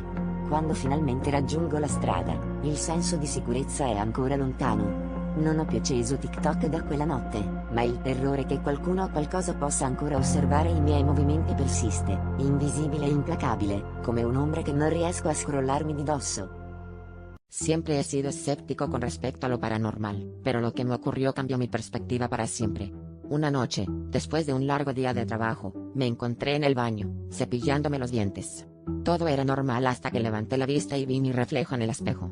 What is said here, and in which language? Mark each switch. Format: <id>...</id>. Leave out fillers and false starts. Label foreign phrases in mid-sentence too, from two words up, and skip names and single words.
<it>Quando finalmente raggiungo la strada, il senso di sicurezza è ancora lontano. Non ho più acceso TikTok da quella notte, ma il terrore che qualcuno o qualcosa possa ancora osservare i miei movimenti persiste, invisibile e implacabile, come un'ombra che non riesco a scrollarmi di dosso.</it> <es>Siempre he sido escéptico con respecto a lo paranormal, pero lo que me ocurrió cambió mi perspectiva para siempre. Una noche, después de un largo día de trabajo, me encontré en el baño, cepillándome los dientes. Todo era normal hasta que levanté la vista y vi mi reflejo en el espejo.</es>